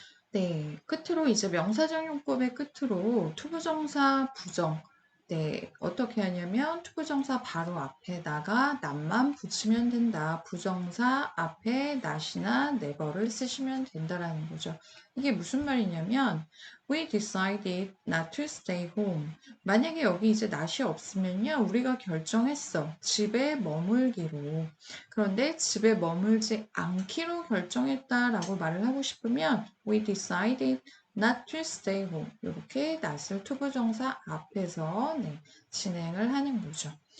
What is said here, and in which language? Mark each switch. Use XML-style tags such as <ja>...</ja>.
<ko>네, 끝으로 이제 명사적 용법의 끝으로 투부정사 부정. 네, 어떻게 하냐면 투부정사 바로 앞에다가 nat만 붙이면 된다. 부정사 앞에 not이나 never를 쓰시면 된다라는 거죠. 이게 무슨 말이냐면</ko> <en>we decided not to stay home.</en> <ko>만약에 여기 이제 not이 없으면요. 우리가 결정했어. 집에 머물기로. 그런데 집에 머물지 않기로 결정했다라고 말을 하고 싶으면</ko> <en>we decided not to stay home.</en> <ko>이렇게 not을 투부정사 앞에서 네, 진행을 하는 거죠.</ko>